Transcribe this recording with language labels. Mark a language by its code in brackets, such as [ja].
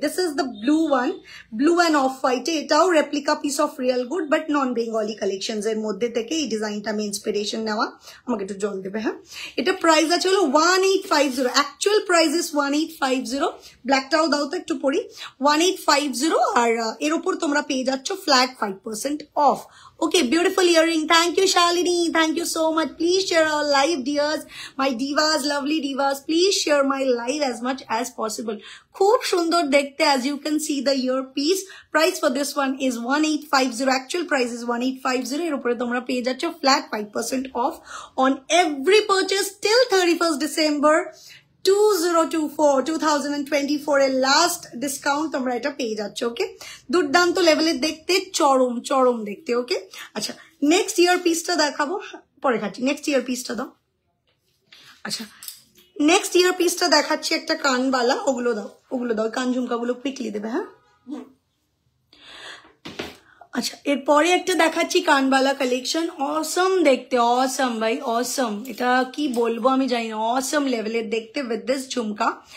[en] this is the blue one, [bn] blue and of হোয়াইটে, এটাও replica piece of real good, but non Bengali collections এর মধ্যে থেকে এই ডিজাইনটা আমি ইন্সপিরেশন নেওয়া। আমাকে একটু জল দেবে, হ্যাঁ। এটা প্রাইস আছে হলো 1850, [en] Actual price is 1850। [bn] ব্ল্যাকটাও দাও তো একটু পরি, 1850, আর এর উপর তোমরা পেয়ে যাচ্ছ flat 5% of. [en] Okay, beautiful earring. Thank you, Shalini. Thank you so much. Please share our live, dears. My divas, lovely divas. Please share my live as much as possible. [bn] Khub sundor dekhte, [en] as you can see the earpiece. Price for this one is 1850. Actual price is 1850. [bn] Er upore tomra peye jaccho [en] flat 5% off on every purchase till 31st December 2024 [bn] এর last discount তোমরা এটা পেয়ে যাচ্ছ। ওকে, দুর্দান্ত লেভেলের দেখতে, চরম চরম দেখতে। ওকে, আচ্ছা, নেক্সট ইয়ার পিসটা দেখাবো, পরে খাচ্ছি। নেক্সট ইয়ার পিসটা দাও। আচ্ছা, নেক্সট ইয়ার পিসটা দেখাচ্ছি একটা কানবালা, ওগুলো দাও কান ঝুমকাগুলো কুইকলি দেবে। হ্যাঁ আচ্ছা, এরপরে একটা দেখাচ্ছি কানবালা কালেকশন, অসম দেখতে, অসম ভাই অসম, এটা কি বলবো আমি জানি না, অসম লেভেলের দেখতে উইথ দিস ঝুমকা।